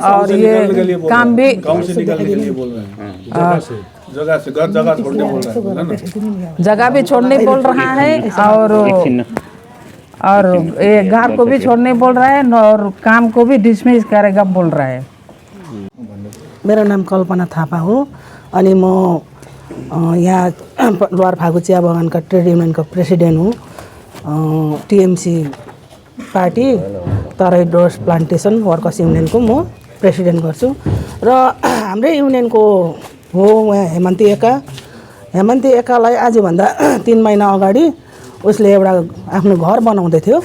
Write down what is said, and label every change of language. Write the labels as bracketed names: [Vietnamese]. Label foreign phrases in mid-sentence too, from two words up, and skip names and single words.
[Hindi] और ये काम भी जगह भी छोड़ने बोल रहा है, और ये घर को भी छोड़ने बोल रहा है, और काम को भी डिसमिस करेगा बोल रहा है। मेरा नाम [Nepali] कल्पना थापा हो अनि म यहाँ लोअर फागु चिया बगानका ट्रेड युनियनको प्रेसिडेन्ट हुँ। टिएमसी पार्टी तराई डोर्स प्लान्टेसन वर्कर्स युनियनको म प्रेसिडेन्ट गर्छु। र हाम्रै युनियनको हो उहाँ हेमन्ती एक्कालाई आजभन्दा 3 महिना अगाडि उसले एउटा आफ्नो घर बनाउँदै थियो।